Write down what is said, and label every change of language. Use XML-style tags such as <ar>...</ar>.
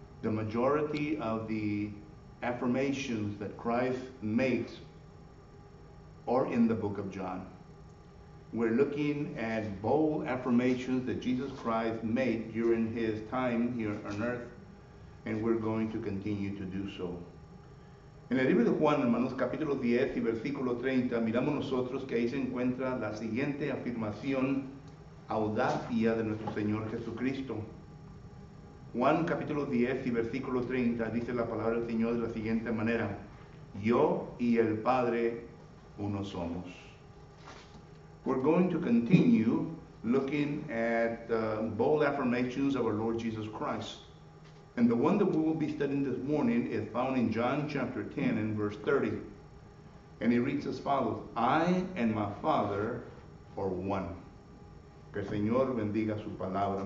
<en>the majority of the affirmations that Christ makes are in the book of John. We're looking at bold affirmations that Jesus Christ made during his time here on earth, and we're going to continue to do so.</en> <es>En el libro de Juan, hermanos, capítulo 10 y versículo 30, miramos nosotros que ahí se encuentra la siguiente afirmación audacia de nuestro Señor Jesucristo. Juan capítulo 10 y versículo 30 dice la palabra del Señor de la siguiente manera: yo y el Padre uno somos.</es> <en>We're going to continue looking at bold affirmations of our Lord Jesus Christ. And the one that we will be studying this morning is found in John chapter 10 and verse 30. And it reads as follows: I and my Father are one.</en> <es>Que el Señor bendiga su palabra.</es>